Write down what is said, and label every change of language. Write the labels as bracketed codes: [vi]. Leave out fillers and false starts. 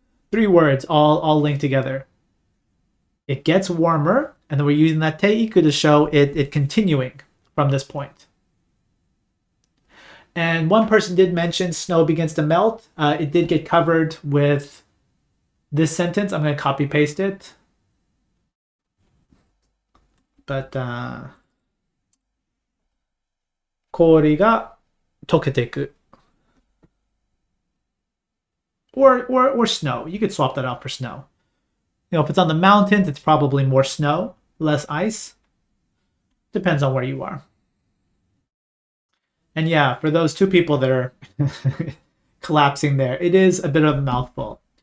[en] 3 words all linked together. It gets warmer, and then we're using that teiku to show it continuing from this point. And one person did mention snow begins to melt. It did get covered with this sentence. I'm going to copy paste it. But [ja] 氷が溶けていく. [en] Or snow. You could swap that out for snow. If it's on the mountains, it's probably more snow, less ice. Depends on where you are. And yeah, for those 2 people that are collapsing there, it is a bit of a mouthful.